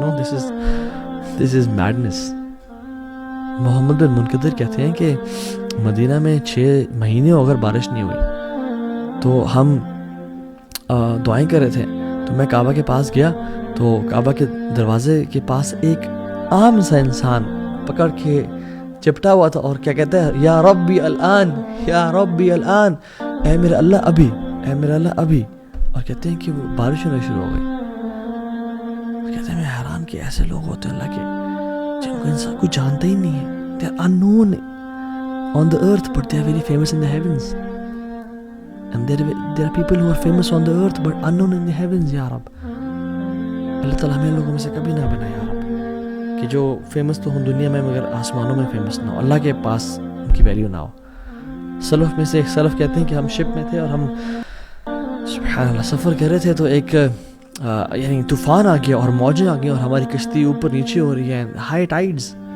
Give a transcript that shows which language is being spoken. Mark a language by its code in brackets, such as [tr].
[en] No, this is madness. [ur] محمد بن منقدر کہتے ہیں کہ مدینہ میں 6 مہینے اگر بارش نہیں ہوئی تو ہم دعائیں کر رہے تھے، تو میں کعبہ کے پاس گیا تو کعبہ کے دروازے کے پاس ایک عام سا انسان پکڑ کے چپٹا ہوا تھا اور کیا کہتا ہے، [ar] یا ربی الان، یا ربی الان، [ur] اے میرا اللہ ابھی، اے میرا اللہ ابھی. اور کہتے ہیں کہ وہ بارش ہونا شروع ہو گئی. کہتے ہیں میں حیران کہ ایسے لوگ ہوتے ہیں اللہ کے جن کو انسان کوئی جانتا ہی نہیں ہے. [en] They are unknown on the earth but they are very famous in the heavens. And there are people who are famous on the earth but unknown in the heavens. [ur] یا رب اللہ تعالیٰ ہمیں لوگوں میں سے کبھی نہ بنا یا رب کہ جو فیمس تو ہوں دنیا میں مگر آسمانوں میں فیمس نہ ہو، اللہ کے پاس ان کی ویلیو نہ ہو. سلف میں سے ایک سلف کہتے ہیں کہ ہم شپ میں تھے اور ہم سبحان اللہ سفر کر رہے تھے تو ایک یعنی طوفان آ گیا اور موجیں آ گئی اور ہماری کشتی اوپر نیچے ہو رہی ہے، ہائی ٹائیڈز.